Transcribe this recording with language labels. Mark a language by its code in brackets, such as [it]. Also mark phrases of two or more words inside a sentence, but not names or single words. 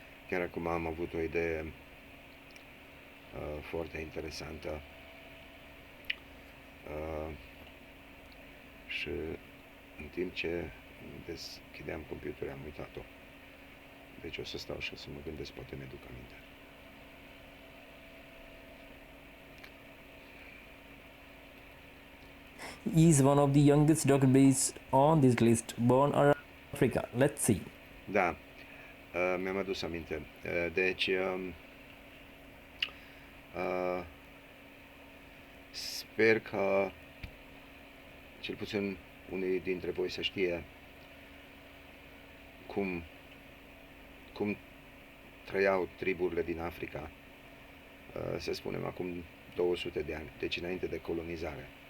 [ro] chiar acum am avut o idee foarte interesantă și în timp ce deschideam computerul am uitat-o. Deci o să stau și o să mă gândesc, poate mi-aduc aminte. [en] He is one of the youngest database on this list, born around Africa. Let's see. [ro] Da, mi-am adus aminte. Deci, sper că cel puțin unii dintre voi să știe cum trăiau triburile din Africa, să spunem, acum 200 de ani, deci înainte de colonizare.